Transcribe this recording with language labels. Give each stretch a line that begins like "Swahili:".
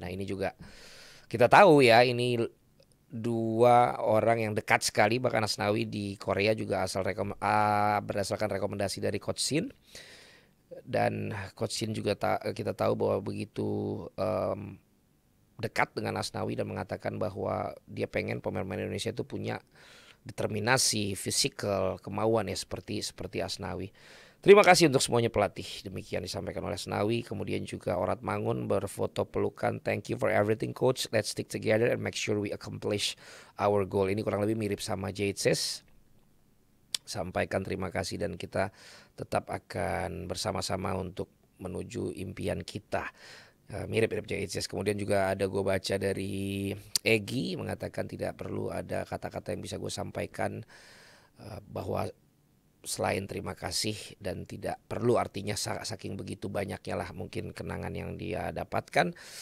Indonesian: Nah ini juga kita tahu ya, ini dua orang yang dekat sekali, bahkan Asnawi di Korea juga berdasarkan rekomendasi dari Coach Shin, dan Coach Shin juga kita tahu bahwa begitu dekat dengan Asnawi dan mengatakan bahwa dia pengen pemain-pemain Indonesia itu punya determinasi, fisikal, kemauan ya seperti Asnawi. Terima kasih untuk semuanya pelatih. Demikian disampaikan oleh Asnawi. Kemudian juga Orat Mangun berfoto pelukan.
English: Thank you for everything coach. Let's stick together and make sure we accomplish our goal.
Indonesian: Ini kurang lebih mirip sama JHS. Sampaikan terima kasih dan kita tetap akan bersama-sama untuk menuju impian kita. Mirip-mirip JHS. Kemudian juga ada gue baca dari Egi mengatakan tidak perlu ada kata-kata yang bisa gue sampaikan, bahwa selain terima kasih, dan tidak perlu artinya saking begitu banyaknya lah mungkin kenangan yang dia dapatkan.